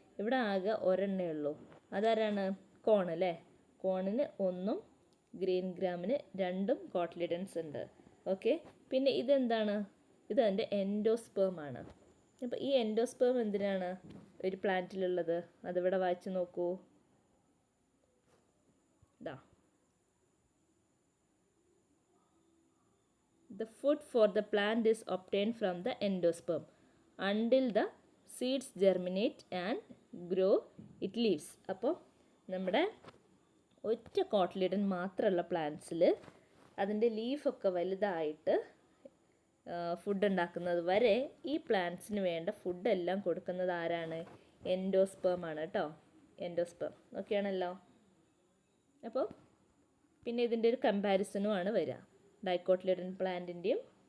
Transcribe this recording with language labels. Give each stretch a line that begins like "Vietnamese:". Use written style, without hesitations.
Malayalam: ഇവിടെ ആകെ ഒരെണ്ണേ ഉള്ളൂ, അതാരാണ്? കോൺ അല്ലേ? കോണിന് 1ഉം ഗ്രീൻ ഗ്രാമിന് 2ഉം കോട്ട്ലിഡൻസ് ഉണ്ട്. ഓക്കെ, പിന്നെ ഇതെന്താണ്? ഇത് അതിൻ്റെ എൻഡോസ്പേം ആണ്. അപ്പോൾ ഈ എൻഡോസ്പേം എന്തിനാണ് ഒരു പ്ലാന്റിലുള്ളത്? അതിവിടെ വായിച്ച് നോക്കൂ.
English: ഇതാ, the food for the plant is obtained from the endosperm. Until the seeds germinate and grow, it leaves.
Malayalam: അപ്പോൾ നമ്മുടെ ഒറ്റ കോട്ട്ലിഡൻ മാത്രമുള്ള പ്ലാന്റ്സിൽ അതിൻ്റെ ലീഫൊക്കെ വലുതായിട്ട് ഫുഡ് ഉണ്ടാക്കുന്നത് വരെ ഈ പ്ലാന്റ്സിന് വേണ്ട ഫുഡെല്ലാം കൊടുക്കുന്നത് ആരാണ്? എൻഡോസ്പേം ആണ് കേട്ടോ. എൻഡോസ്പേം ഓക്കെയാണല്ലോ. അപ്പോൾ പിന്നെ ഇതിൻ്റെ ഒരു കമ്പാരിസണും ആണ് വരിക, ഡൈക്കോട്ട്ലിഡൻ പ്ലാന്റിൻ്റെയും.